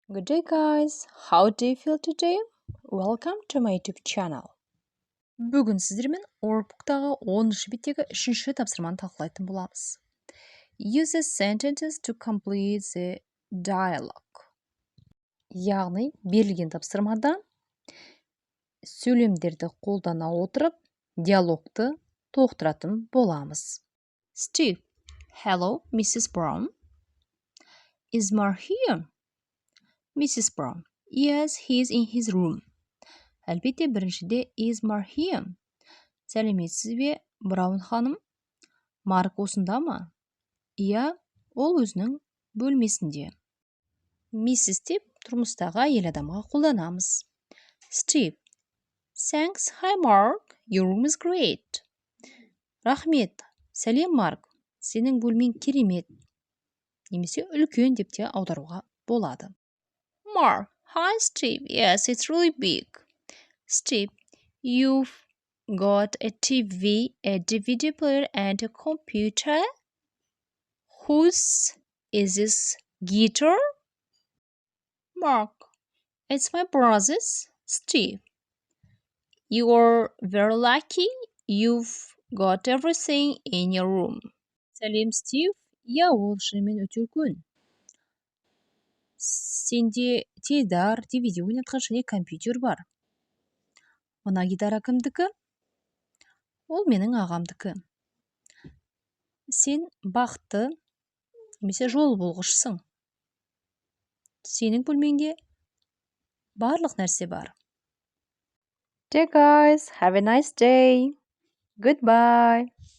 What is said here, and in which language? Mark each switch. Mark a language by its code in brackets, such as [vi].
[en] Good day guys, how do you feel today? Welcome to my YouTube channel. [kk] Бүгін сіздермен Workbook'тағы 10-шы беттегі 3-ші тапсырманы талқылайтын боламыз. [en] Use the sentences to complete the dialogue. [kk] Яғни, берілген тапсырмада сөйлемдерді қолдана отырып, диалогты толықтыратын боламыз. [en] Steve, hello, Mrs. Brown. Is Mark here? Mrs. Brown, yes, he is in his room. [kk] Әлбетте, біріншіде [en] is Mark here? [kk] Сәлеметсіз бе, Браун ханым? Марк осында ма? Иә, ол өзінің бөлмесінде. [en] Mrs. [kk] деп тұрмыстағы әйел адамға қолданамыз. [en] Steve, thanks, hi Mark, your room is great. [kk] Рахмет, сәлем Марк, сенің бөлмең керемет. Немесе үлкен деп те аударуға болады. [en] Mark, hi Steve, yes, it's really big. Steve, you've got a TV, a DVD player, and a computer? Whose is this guitar? Mark, it's my brother's. Steve, you are very lucky. You've got everything in your room. [kk] Сәлем, Стив. Я ол шынымен өте үлкен. Сенде теледидар, DVD ойнатқан және компьютер бар. Мына гитара кімдікі? Ол менің ағамдікі. Сен бақытты, немесе жол болғышсың. Сенің бөлмеңде барлық нәрсе бар. [en] Okay guys, have a nice day. Goodbye.